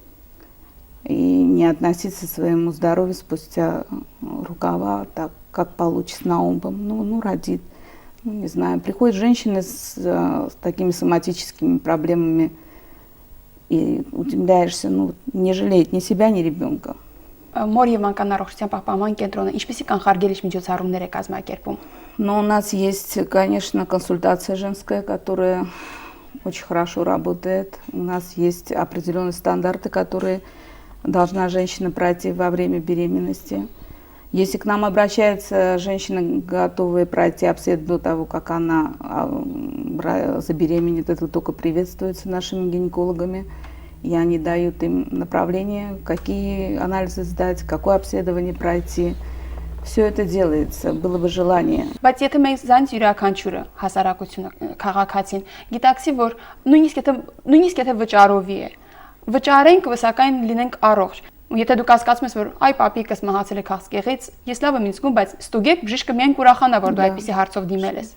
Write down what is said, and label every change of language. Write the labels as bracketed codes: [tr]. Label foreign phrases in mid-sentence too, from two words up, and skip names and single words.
[ru] И не относиться к своему здоровью спустя рукава, так как получится на обум. Ну, родит. Ну, не знаю, приходят женщины с такими соматическими проблемами, и удивляешься, ну, не жалеет ни себя, ни ребенка. [hy] Մոր եւ անկան առողջության պահպանման կենտրոնը ինչպիսի կանխարգելիչ միջոցառումներ է կազմակերպում։ [ru] Но у нас есть, конечно, консультация женская, которая очень хорошо работает. У нас есть определенные стандарты, которые должна женщина пройти во время беременности. Если к нам обращается женщина, готовая пройти обследование до того, как она забеременеет, это только приветствуется нашими гинекологами. И они дают им направление, какие анализы сдать, какое обследование пройти. все это делается, было бы желание. [hy] Բայց եթե մենք զանց յուրաքանչյուրը հասարակությունը քաղաքացին գիտակցի, որ նույնիսկ եթե վճարովի է, վճարենք, սակայն լինենք առողջ։ Ու եթե դու կասկածում ես, որ այ պապիկս մահացել է քաղցկեղից, ես լավ եմ ինձ զգում, բայց ստուգեք բժիշկը միայն կուրախանա, որ դու այդպիսի հարցով դիմել ես։